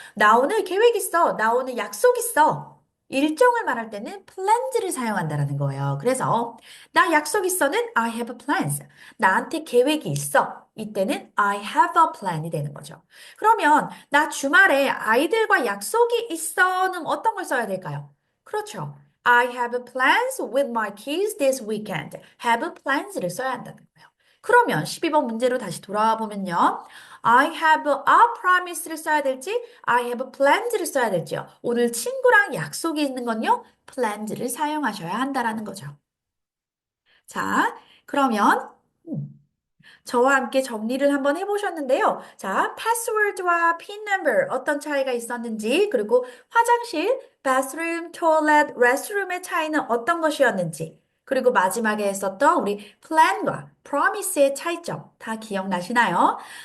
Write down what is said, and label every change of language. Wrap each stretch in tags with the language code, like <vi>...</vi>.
<ko>나 오늘 계획 있어, 나 오늘 약속 있어. 일정을 말할 때는 plans를 사용한다라는 거예요. 그래서 나 약속 있어는</ko> <en>I have plans.</en> <ko>나한테 계획이 있어. 이때는</ko> <en>I have a plan</en> <ko>이 되는 거죠. 그러면 나 주말에 아이들과 약속이 있어는 어떤 걸 써야 될까요? 그렇죠.</ko> <en>I have plans with my kids this weekend.</en> <ko>have plans를 써야 한다는 거예요. 그러면 12번 문제로 다시 돌아와 보면요.</ko> <en>I have a promise</en> <ko>를 써야 될지,</ko> <en>I have plans</en> <ko>를 써야 될지요. 오늘 친구랑 약속이 있는 건요, plans를 사용하셔야 한다라는 거죠. 자, 그러면 저와 함께 정리를 한번 해보셨는데요. 자, 패스워드와 핀 넘버 어떤 차이가 있었는지, 그리고 화장실, bathroom, toilet, restroom의 차이는 어떤 것이었는지, 그리고 마지막에 했었던 우리 plan과 promise의 차이점 다 기억나시나요?</ko>